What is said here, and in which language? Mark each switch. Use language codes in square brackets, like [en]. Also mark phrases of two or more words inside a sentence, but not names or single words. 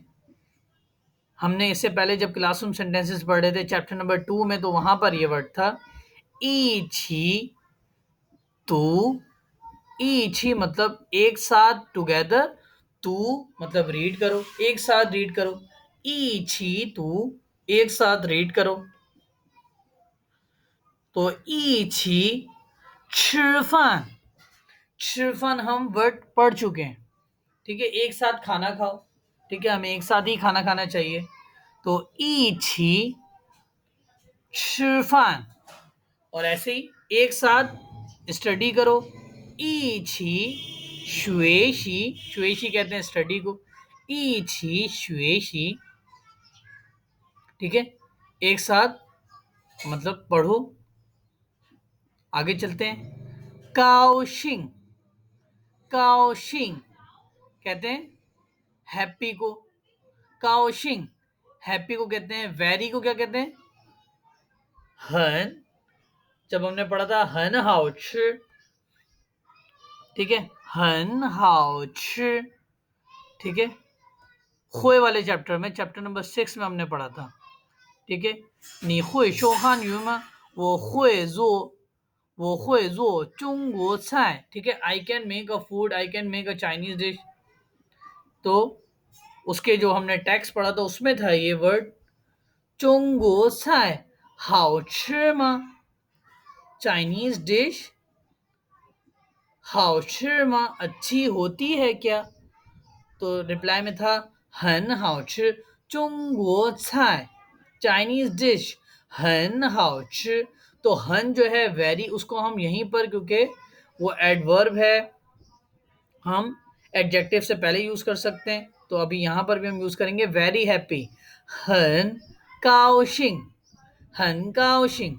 [hi] हमने इससे पहले जब क्लासरूम सेंटेंसेस पढ़ रहे थे चैप्टर नंबर 2 में तो वहां पर ये वर्ड था [zh] 一起读, 一起 [hi] मतलब एक साथ, टुगेदर, तू मतलब रीड करो, एक साथ रीड करो, [zh] 一起读 [hi] एक साथ रीड करो। तो [zh] 一起吃饭, 吃饭 [hi] हम वर्ड पढ़ चुके हैं, ठीक है। एक साथ खाना खाओ, ठीक है, हमें एक साथ ही खाना खाना चाहिए, तो [zh] 一起吃饭. [hi] और ऐसे ही एक साथ स्टडी करो, [zh] 一起学习, [hi] 学习कहते हैं स्टडी को, [zh] 一起学习. [hi] ठीक है, एक साथ मतलब पढ़ो। आगे चलते हैं। काओशिंग, काओशिंग कहते हैं हैप्पी को। काओशिंग हैप्पी को कहते हैं। वेरी को क्या कहते हैं? हन। जब हमने पढ़ा था [zh] 很好吃, [hi] ठीक है, [zh] 很好吃, [hi] ठीक है, हुए वाले चैप्टर में, चैप्टर नंबर 6 में हमने पढ़ा था। ठीक है, [zh] 你会说汉语吗？我会做，我会做中国菜。 [hi] ठीक है, [en] I can make a food, I can make a Chinese dish। [hi] तो उसके जो हमने टेक्स्ट पढ़ा था उसमें था ये वर्ड [zh] 中国菜好吃吗 [en] Chinese dish [zh] 好吃吗 [hi] अच्छी होती है क्या? तो रिप्लाई में था [zh] 很好吃中国菜 [en] Chinese dish [zh] 很好吃। [hi] तो हन जो है वेरी, उसको हम यहीं पर, क्योंकि वो एडवर्ब है, हम एडजेक्टिव से पहले यूज कर सकते हैं। तो अभी यहां पर भी हम यूज करेंगे [en] very happy, [zh] 很高兴, 很高兴.